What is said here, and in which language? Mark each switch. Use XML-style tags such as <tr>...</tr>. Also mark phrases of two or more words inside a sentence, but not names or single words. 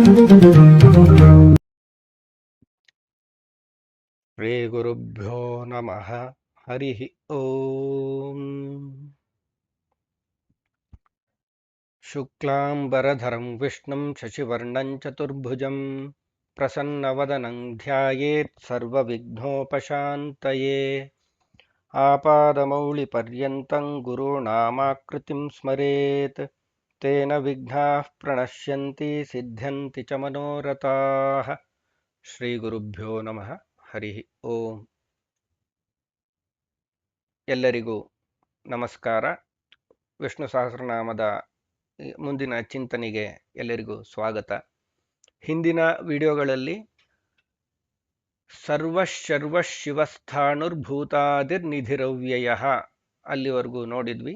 <sa>ಶ್ರೀ ಗುರುಭ್ಯೋ ನಮಃ. ಹರಿ ಓಂ. ಶುಕ್ಲಾಂಬರಧರಂ ವಿಷ್ಣುಂ ಶಶಿವರ್ಣಂ ಚತುರ್ಭುಜಂ ಪ್ರಸನ್ನವದನಂ ಧ್ಯಾಯೇತ್ ಸರ್ವವಿಘ್ನೋಪಶಾಂತಯೇ. ಆಪಾದಮೌಳಿಪರ್ಯಂತಂ ಗುರುಣಾಮಾಕೃತಿಂ ಸ್ಮರೇತ್ ತೇನ ವಿಘ್ನಾಃ ಪ್ರಣಶ್ಯಂತಿ ಸಿದ್ಧ್ಯಂತಿ ಚ ಮನೋರಥಾಃ. ಶ್ರೀ ಗುರುಭ್ಯೋ ನಮಃ. ಹರಿ ಓಂ.</sa> <kn>ಎಲ್ಲರಿಗೂ ನಮಸ್ಕಾರ. ವಿಷ್ಣು ಸಹಸ್ರನಾಮದ ಮುಂದಿನ ಚಿಂತನೆಗೆ ಎಲ್ಲರಿಗೂ ಸ್ವಾಗತ. ಹಿಂದಿನ ವಿಡಿಯೋಗಳಲ್ಲಿ ಸರ್ವಶರ್ವಶಿವಸ್ಥಾಣುರ್ಭೂತಾದಿರ್ನಿಧಿರವ್ಯಯ ಅಲ್ಲಿವರೆಗೂ ನೋಡಿದ್ವಿ.</kn>